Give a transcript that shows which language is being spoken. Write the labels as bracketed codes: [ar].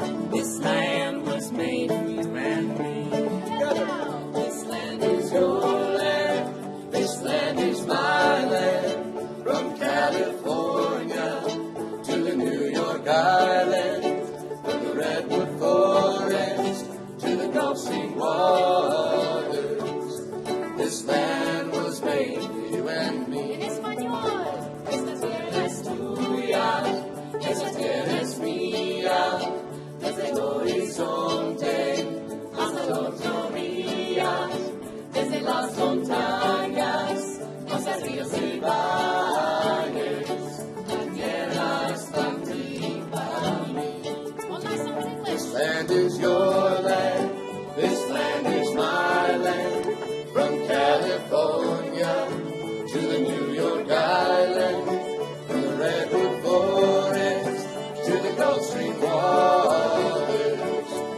[en] This land was made for you and me. This land is your land, this land is my land, from California to the New York Islands, from the redwood forest to the Gulf Stream waters. This land was made for you and me. [es] En español. Esta tierra es tuya, esta tierra es mía, desde el horizonte hasta la otra orilla, desde las montañas, costas, ríos y valles. La tierra es para ti y para mí. [en] This land is your land, this land is my land, from California to the New York Islands, from the redwood forest to the Gulf Stream waters.